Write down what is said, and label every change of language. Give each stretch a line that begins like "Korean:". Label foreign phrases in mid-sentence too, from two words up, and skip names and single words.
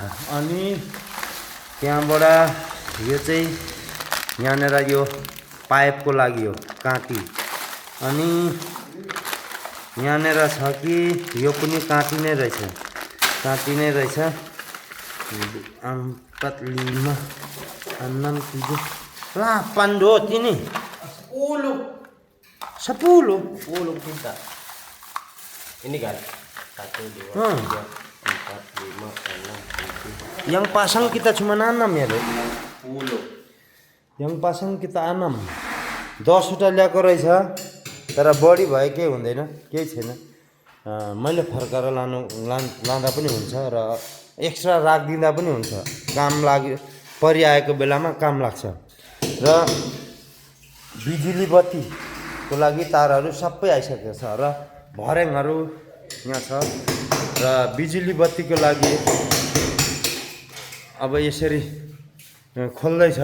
Nepali: अनि त्यहाँबाट यो चाहिँ यहाँनिर यो पाइपको लागि हो काँटी। अनि यहाँनिर छ कि यो पनि काँटी नै रहेछ। पतलीमा अन्नम तिजो ला पाण्डो तिनी sepuluh
Indonesian: tinta. Ini kan 1, 2, 3, 4, 5, 6, 7. Yang pasang kita cuma 6 ya, Dek? 10. Yang pasang kita 6.
Nepali: 10 वटा ल्याएको रहेछ तर बढी भयो केही हुँदैन, केही छैन। मैले फर्काएर लाँदा पनि हुन्छ र एक्स्ट्रा राखिदिँदा पनि हुन्छ। काम परिआएको बेलामा काम लाग्छ। र बिजुली बत्तीको लागि तारहरू सबै आइसकेको छ र भर्याङहरू यहाँ छ र बिजुली बत्तीको लागि अब यसरी खोल्दैछ।